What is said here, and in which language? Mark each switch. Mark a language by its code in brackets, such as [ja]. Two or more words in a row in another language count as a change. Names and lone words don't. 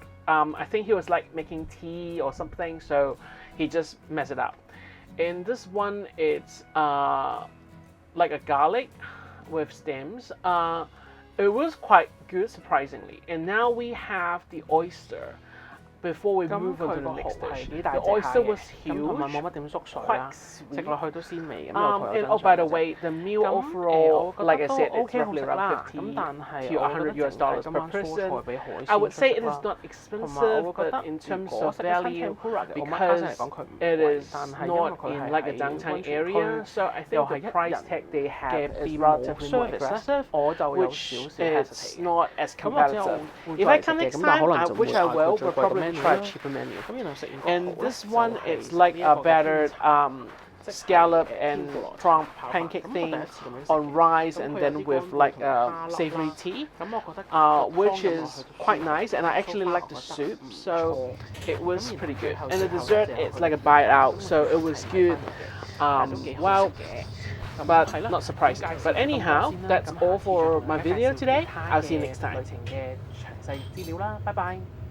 [en] I think he was like making tea or something, so he just messed it up. And this one, it's like a garlic with stems. It was quite good, surprisingly. And now we have the oyster. before we [yue] 咁 [en] move on [yue] 佢 [en] to [yue] 個 [en] the [yue] 蠔 [en] next [yue] 係 [en] dish. [yue] 幾大 [en] The [yue] 隻下 [en] oyster [yue] 嘅， [en] was [yue] 咁同埋 [en] huge, [yue] 冇乜點縮水 [en] quite [yue] 啦，食 [en] sweet. [yue] 落去都鮮味咁。 [en] And oh, by the way, the meal [yue] 咁 [en] overall, [yue] 我覺 [en] like I [yue] 得都 [en] said, it's [yue] OK 好 [en] roughly [yue] 食 [en] around [yue] 啦。 [en] 50 [yue] 咁但係 [en] to [yue] 我覺得 [en] $100 US [yue] 淨係 [en] dollars [yue] 今 [en] per [yue] 晚蔬 [en] person. [yue] 菜比海 [en] I [yue] 鮮 [en] would [yue] 出 [en] say [yue] 色 [en] it [yue] 啦。 [en] is not [yue] 同埋 [en] expensive, [yue] 我會覺 [en] but [yue] 得 [en] in [yue] 如 [en] terms [yue] 果 [en] of [yue] 食一餐 [en] value, [yue] tempura 嘅 omakase [en] because [yue] 嚟講佢唔 [en] it [yue] 貴， [en] is [yue] 但係因為 [en] not [yue] 佢 [en] in [yue] 係 [en] like a [yue] 喺 [en] downtown [yue] 溫泉 [en] area, [yue] 區， [en] so I [yue] 又 [en] think [yue] 係 [en] the [yue] 一 [en] price [yue] 人 [en] tag they [yue] 嘅 [en] have is [yue] 店冇 [en] relatively more [yue] service 咧， [en] aggressive, [yue] 我就有 [en] which [yue] 少少 [en] it's [yue] hesitate 嘅。 [en] not as [yue] 咁或者我 [en] competitive. [yue] 會 [en] If [yue] 再 [en] I [yue] 嚟食 [en] come [yue] 嘅， [en] next [yue] 咁但係 [en] time, [yue] 可能就 [en] which [yue] 會 [en] I [yue] 嗌 [en] will, [yue] 佢最 [en] but [yue] 貴嘅 [en] probably [yue] menu [en] try a [yue] 啦。 [en] cheaper menu. [yue] 咁然後食完個 [en] And [yue] 蠔 [en] this [yue] 咧 [en] one, [yue] 就 [en] it's [yue] 係 [en] like [yue] 呢 [en] a [yue] 一個嘅 [en] battered [yue] 即係 [en] scallop [yue] 嘅 [en] and [yue] 天婦羅 [en] prawn [yue] 炒飯。 [en] pancake [yue] 咁我第 [en] thing [yue] 一次咁樣食 [en] on [yue] 嘅。 [en] rice [yue] 咁 [en] and [yue] 佢有 [en] then [yue] 啲 [en] with [yue] 乾 [en] like [yue] 貝同蝦 [en] savory [yue] 粒啦。 [en] tea, [yue] 咁我覺得個湯 [en] which [yue] 飲落 [en] is [yue] 去都 [en] quite [yue] 舒服。 [en] nice, and I [yue] 蘇 [en] actually [yue] 花 [en] like [yue] 我 [en] the [yue] 覺得 [en] soup, [yue] 唔 [en] so [yue] 錯。 [en] it was [yue] 咁 [en] pretty [yue] 然後最 [en] good. [yue] 後 [en] And the [yue] 最後 [en] dessert, [yue] 最後 [en] it's [yue] 佢 [en] like a [yue] 哋 [en] bite [yue] 咁 [en] out, [yue] 我 [en] so [yue] 覺 [en] it [yue] 得 [en] was [yue] 係睇 [en] good, [yue] 翻嚟嘅，但係都幾好 [en] well, [yue] 食嘅。咁 [en] but [yue] 係啦， [en] not [yue] 咁 [en] surprising. [yue] 介紹 [en] But [yue] 咗咁 [en] anyhow, [yue] 多先啦。 [en] that's [yue] 咁 [en] all [yue] 下次再 [en] for [yue] 同 [en] my [yue] 大家介 [en] video [yue] 紹其 [en] today. [yue] 他 [en] I'll see you [yue] 嘅 [en] next time. [yue] 旅程嘅詳細資料啦。拜拜。